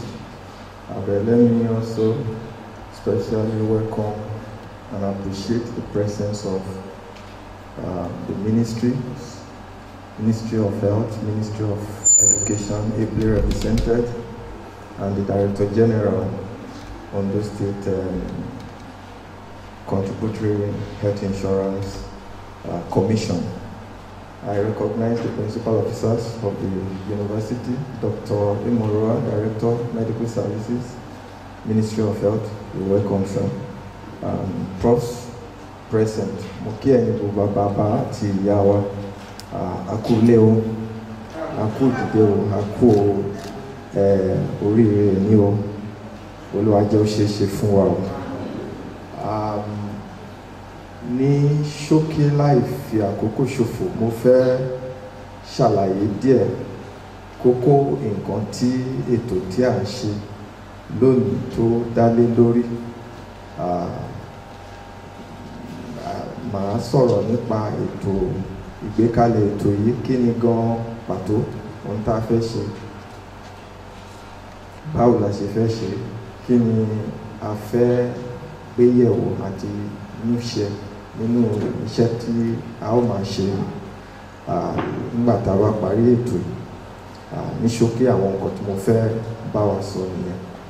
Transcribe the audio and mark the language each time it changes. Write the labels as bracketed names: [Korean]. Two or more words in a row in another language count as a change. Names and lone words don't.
[English] Let me also especially welcome and appreciate the presence of the Ministry of Health, Ministry of Education, ably represented, and the Director General on the State Contributory Health Insurance Commission. I recognize the principal officers of the university, Dr. Imoroa, Director, Medical Services, Ministry of Health. You're welcome, sir. Profs present, Moki Enibuba Baba ti Yawa, Akuleo, Akudeo, Aku, Orire Niwo, Oluwajo Sheshe Funwa. [Yoruba] Ní ṣókí láì fi àkókò ṣòfò, mo fẹ́ ṣàlàyé díẹ̀ kókó nǹkan tí ètò tí à ń ṣe lónìí tó dálé lórí. Màá sọ̀rọ̀ nípa ètò ìgbékalẹ̀ ètò yìí, kí ni gan pàtó ohun tá a fẹ́ ṣe, báwo la ṣe fẹ́ ṣe, kí ni a fẹ́ gbé yẹ̀wò àti múṣẹ nínú iṣẹ́ tí a ó máa ṣe nígbà tá a bá parí ètò ní ṣókí àwọn nǹkan tí mo fẹ́ bá wa sọ nìyẹn.